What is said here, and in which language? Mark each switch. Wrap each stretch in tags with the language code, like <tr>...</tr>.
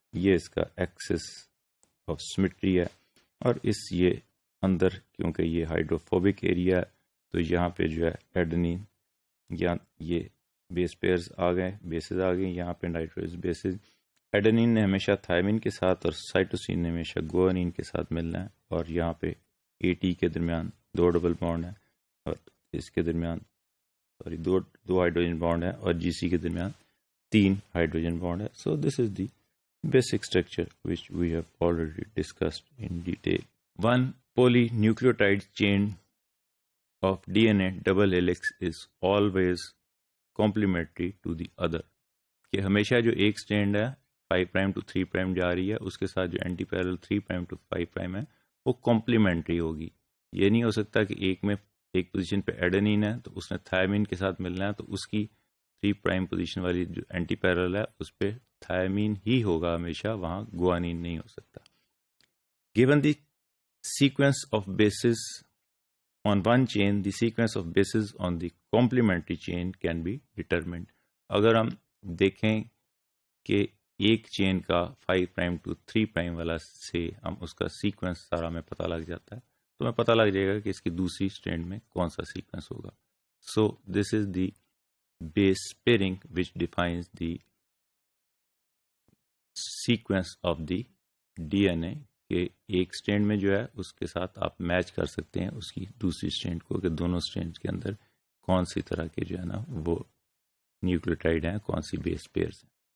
<ur>یہ اس کا Axis of symmetry ہے. اور یہ اندر کیونکہ یہ ہائیڈروفوبک ایریا ہے تو یہاں پہ جو ہے ایڈنین یا یہ بیس پیئرز آ گئے، بیسز آ گئے یہاں پہ نائٹروجنس بیسز. ایڈنین نے ہمیشہ تھائمین کے ساتھ اور سائٹوسین نے ہمیشہ گوانین کے ساتھ ملنا ہے. اور یہاں پہ اے ٹی کے درمیان 2 ڈبل بانڈ ہیں اور اس کے درمیان دو ہائیڈروجن بانڈ ہے اور جی سی کے درمیان 3 ہائیڈروجن بانڈ ہے.</ur> <en>So this is the basic structure which we have already discussed in detail. One polynucleotide chain of DNA double helix is always complementary to the other.</en> <ur>کہ ہمیشہ جو ایک سٹینڈ ہے 5' to 3' جا رہی ہے اس کے ساتھ جو اینٹی پیرل 3' to 5' ہے وہ کمپلیمنٹری ہوگی. یہ نہیں ہو سکتا کہ ایک پوزیشن پہ ایڈنین ہے تو اس نے تھائمین کے ساتھ ملنا ہے تو اس کی 3' پوزیشن والی جو اینٹی پیرل ہے اس پہ تھائمین ہی ہوگا ہمیشہ، وہاں گوانین نہیں ہو سکتا.</ur> <en>Given the sequence of bases on one chain, the sequence of bases on the complementary chain can be determined.</en> <ur>اگر ہم دیکھیں کہ ایک چین کا 5' to 3' والا سے ہم اس کا سیکوینس سارا ہمیں پتہ لگ جاتا ہے تو ہمیں پتہ لگ جائے گا کہ اس کی دوسری اسٹرینڈ میں کون سا سیکوینس ہوگا.</ur> <en>so this is the base pairing which defines the sequence of the D N A</en> <ur>کہ ایک اسٹرینڈ میں جو ہے اس کے ساتھ آپ میچ کر سکتے ہیں اس کی دوسری اسٹرینڈ کو کہ دونوں اسٹرینڈ کے اندر کون سی طرح کے جو ہے نا وہ نیوکلیوٹائڈ ہیں، کون سی بیس پیئرز ہیں.</ur>